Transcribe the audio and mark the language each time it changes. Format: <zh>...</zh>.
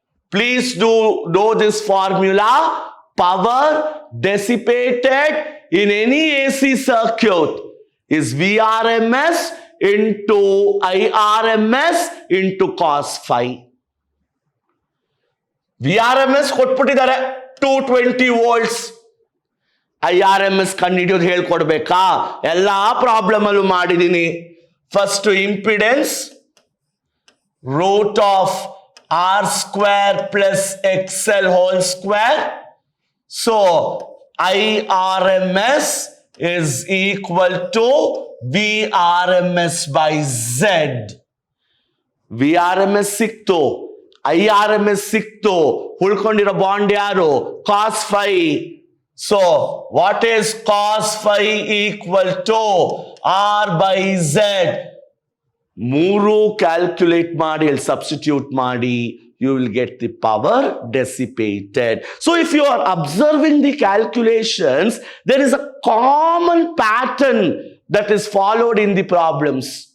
<en>Please do know this formula. Power dissipated in any AC circuit is VRMS into IRMS into cos phi.</en> <kn>VRMS ಕೊಟ್ಬಿಟ್ಟಿದ್ದಾರೆ 220 volts. IRMS ಕಂಡುಹಿಡಿಯೋದು ಹೇಳ್ಕೊಡ್ಬೇಕಾ? ಎಲ್ಲಾ problem ಅಲ್ಲೂ ಮಾಡಿದೀನಿ.</kn> <en>First impedance root of R square plus XL whole square. So IRMS is equal to VRMS by Z.</en> <kn>VRMS ಸಿಕ್ತು, IRMS ಸಿಕ್ತು, ಉಳ್ಕೊಂಡಿರೋ bond ಯಾರು?</kn> <en>cos phi. So what is cos phi equal to? R by Z.</en> <kn>ಮೂರು calculate ಮಾಡಿ ಅಲ್ಲಿ substitute ಮಾಡಿ,</kn> <en>you will get the power dissipated. So if you are observing the calculations, there is a common pattern that is followed in the problems.</en>